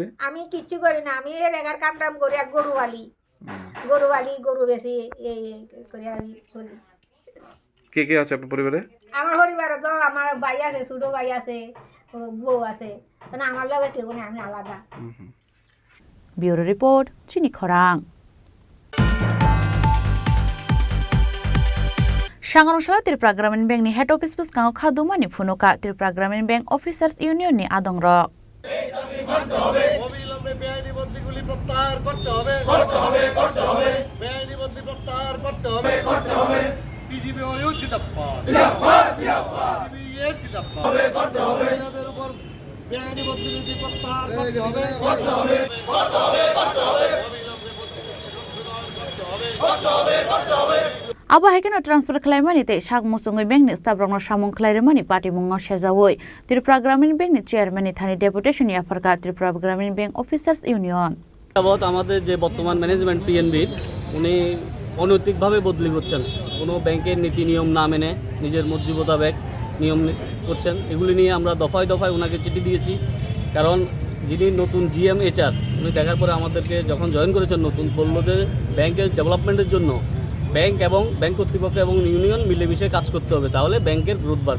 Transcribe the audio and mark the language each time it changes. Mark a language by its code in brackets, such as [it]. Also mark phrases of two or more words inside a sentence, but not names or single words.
[bn] আমি কিচ্ছু করি না, আমি রেগার কাম টাম করি, আর গরুওয়ালি, গরু বেশি এই করে আমি চলি। কে কে আছে আপনার পরিবারে? আমার পরিবারে তো আমার ভাই আছে, ছোট ভাই আছে, বউ আছে, মানে আমার লগে কেউ নেই, আমি আলাদা। [en] bureau report, [bn] চিনি খরাং। [trp] Sangarungsala Tripura Gramin Bank ni head office bus kang khaduma ni phunuka Tripura Gramin Bank Officers Union ni adongrok. [bn] অবিলম্বে বেআইনি বন্দীগুলি প্রত্যাহার করতে হবে, বেআইনি বন্দী প্রত্যাহার করতে হবে, বিজিবি জিন্দাবাদ, মহিলাদের উপর বেআইনি বন্দী প্রত্যাহার করতে হবে, [trp] Abo haikeno transfer khlaimani te shak musungoi bank ni staff rokno samung khlairmani party mungno sejawoi Tripura Gramin Bank ni chairman ni thani deputation ya farka Tripura Gramin Bank Officers Union [bn] যাবত আমাদের যে বর্তমান ম্যানেজমেন্ট পিএনবির উনি অনৈতিকভাবে বদলি করছেন, কোনো ব্যাংকের নীতি নিয়ম না মেনে নিজের মর্জি মোতাবেক নিয়ম করছেন। এগুলি নিয়ে আমরা দফায় দফায় ওনাকে চিঠি দিয়েছি, কারণ যিনি নতুন জিএম এইচআর উনি দেখার পরে আমাদেরকে যখন জয়েন করেছেন নতুন, বললো যে ব্যাংকের ডেভেলপমেন্টের জন্য ব্যাংক এবং ব্যাংক কর্তৃপক্ষ এবং ইউনিয়ন মিলেমিশে কাজ করতে হবে, তাহলে ব্যাংকের গ্রোথ বাড়বে।